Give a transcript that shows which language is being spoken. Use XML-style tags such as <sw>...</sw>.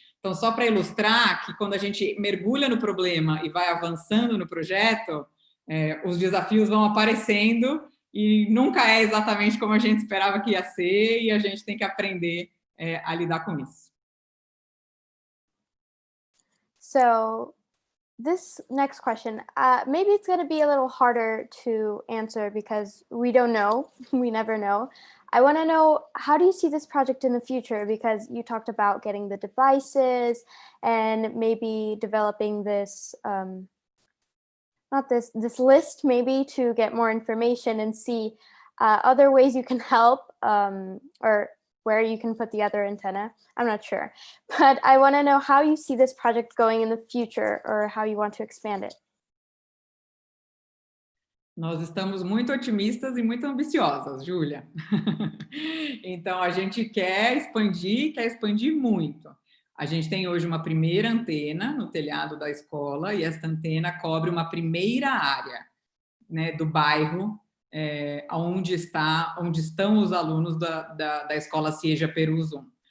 <pt>Então, só para ilustrar que quando a gente mergulha no problema e vai avançando no projeto, os desafios vão aparecendo e nunca é exatamente como a gente esperava que ia ser, e a gente tem que aprender a lidar com isso.</pt> <en>So this next question, maybe it's going to be a little harder to answer because we don't know, we never know. I want to know, how do you see this project in the future? Because you talked about getting the devices and maybe developing this, this list maybe to get more information and see other ways you can help, or where you can put the other antenna. I'm not sure, but I want to know how you see this project going in the future, or how you want to expand it.</en> <pt>Nós estamos muito otimistas e muito ambiciosas, Júlia. Então, a gente quer expandir muito. A gente tem hoje uma primeira antena no telhado da escola, e esta antena cobre uma primeira área, né, do bairro, onde estão os alunos da escola CIEJA Perus 1.</pt>